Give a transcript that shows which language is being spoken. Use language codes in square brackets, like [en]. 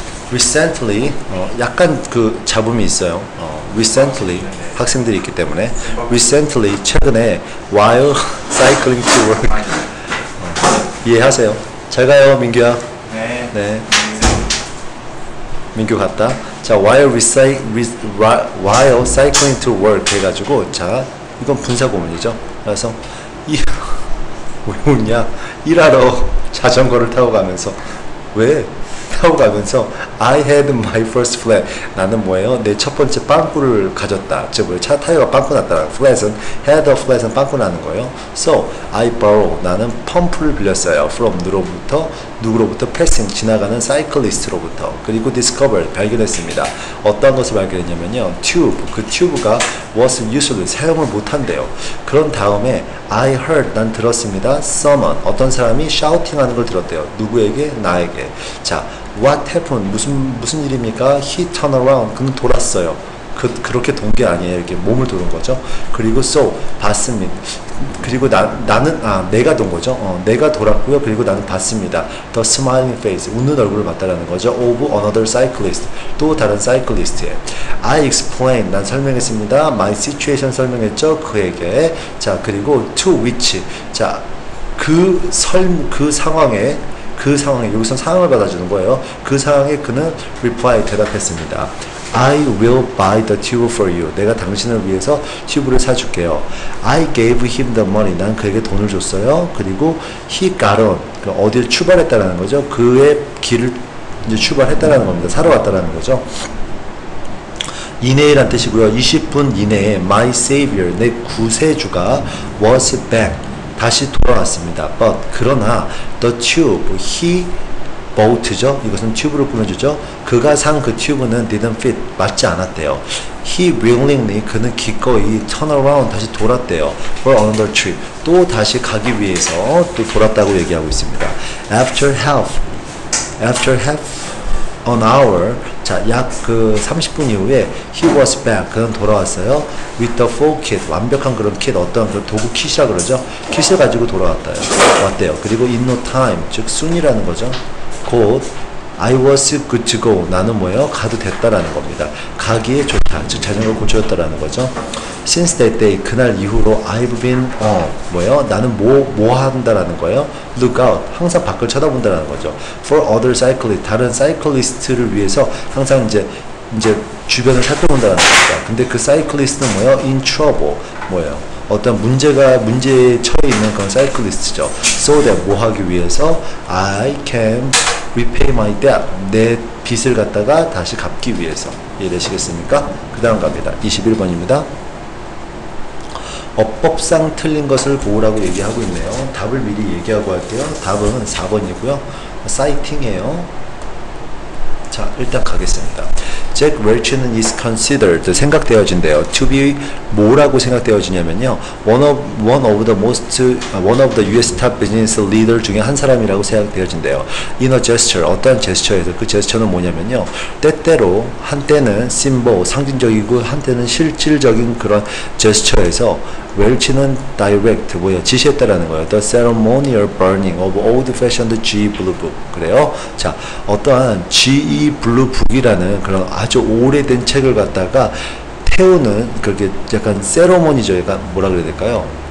[ko] Recently, 약간 그 잡음이 있어요. Recently, 학생들이 있기 때문에. [en] Recently, [ko] 최근에, [en] while cycling to work. [ko] 이해하세요? 잘 가요, 민규야. 네. 민규 갔다. 자, [en] while cycling to work [ko] 해가지고, 자, 이건 분사구문이죠. 그래서 왜 웃냐? 일하러 자전거를 타고 가면서, 왜? [en] 타고 가면서 I had my first flat, [ko] 나는 뭐예요? 내 첫 번째 빵꾸를 가졌다. 즉 뭐예요? 차 타이어가 빵꾸 났다. flat은 had a flat은 빵꾸 나는 거예요. [en] So I borrow, [ko] 나는 펌프를 빌렸어요. from 누구로부터 passing, 지나가는 cyclist로부터. 그리고 discover, 발견했습니다. 어떤 것을 발견했냐면요, tube, 그 튜브가 [en] was useless, [ko] 사용을 못한대요. 그런 다음에 [en] I heard, [ko] 난 들었습니다. someone, 어떤 사람이 shouting하는 걸 들었대요. 누구에게? 나에게. 자, [en] what happened, [ko] 무슨 일입니까? [en] He turned around, [ko] 그는 돌았어요. 그렇게 돈 게 아니에요. 이렇게 몸을 도는 거죠. 그리고 so, 봤습니다. 그리고 내가 돈 거죠. 내가 돌았고요. 그리고 나는 봤습니다. [en] The smiling face, [ko] 웃는 얼굴을 봤다라는 거죠. [en] Of another cyclist, [ko] 또 다른 사이클리스트에. I explained, 난 설명했습니다. [en] My situation, [ko] 설명했죠. 그에게. 자, 그리고 to which, 자, 그 상황에 여기서 상황을 받아주는 거예요. 그 상황에 그는 reply, 대답했습니다. [en] I will buy the tube for you. [ko] 내가 당신을 위해서 튜브를 사줄게요. [en] I gave him the money. [ko] 난 그에게 돈을 줬어요. 그리고 he got on, 어디를 출발했다라는 거죠. 그의 길을 이제 출발했다라는 겁니다. 사러 왔다라는 거죠. 이내란 뜻이고요. 20분 이내에 [en] my savior, [ko] 내 구세주가 [en] was back, [ko] 다시 돌아왔습니다. [en] But, [ko] 그러나 [en] the tube, he bought죠. [ko] 이것은 튜브를 꾸며주죠. 그가 산 그 튜브는 [en] didn't fit, [ko] 맞지 않았대요. [en] He willingly, [ko] 그는 기꺼이 turn around, 다시 돌았대요. For another trip, 또 다시 가기 위해서 또 돌았다고 얘기하고 있습니다. [en] After half an hour, [ko] 자, 약 그 30분 이후에 [en] he was back, [ko] 그는 돌아왔어요. [en] with the full kit, [ko] 완벽한 그런 킷, 어떤 그 도구 킷이라 그러죠. 킷을 가지고 왔대요. 그리고 in no time, 즉 soon이라는 거죠. 곧 [en] I was good to go, [ko] 나는 뭐예요? 가도 됐다라는 겁니다. 가기에 좋다, 즉 자전거 고쳐줬다라는 거죠. Since that day, 그날 이후로 I've been 뭐예요? 나는 뭐 한다라는 거예요? Look out, 항상 밖을 쳐다본다라는 거죠. [en] For other cyclists, [ko] 다른 사이클리스트를 위해서 항상 이제 주변을 살펴본다라는 겁니다. 근데 그 사이클리스트는 뭐예요? [en] In trouble, [ko] 뭐예요? 어떤 문제에 처해 있는 그런 사이클리스트죠. So that, 뭐 하기 위해서? [en] I can repay my debt, [ko] 내 빚을 갖다가 다시 갚기 위해서. 이해되시겠습니까? 그 다음 갑니다. 21번입니다. 어법상 틀린 것을 고르라고 얘기하고 있네요. 답을 미리 얘기하고 할게요. 답은 4번이고요. 사이팅이에요. 자, 일단 가겠습니다. 잭 웰치는 is considered, 생각되어진대요. to be 뭐라고 생각되어지냐면요, [en] one of the US top business leader [ko] 중에 한 사람이라고 생각되어진대요. [en] in a gesture, [ko] 어떠한 제스처에서, 그 제스처는 뭐냐면요, 때때로 한때는 symbol, 상징적이고 한때는 실질적인 그런 제스처에서 웰치는 direct, 지시했다라는 거예요. [en] The ceremonial burning of old-fashioned GE Blue Book. [ko] 그래요. 자, 어떠한 GE Blue Book이라는 그런 아주 오래된 책을 갖다가 태우는, 그렇게 약간 세러머니죠. 약간 뭐라 그래야 될까요?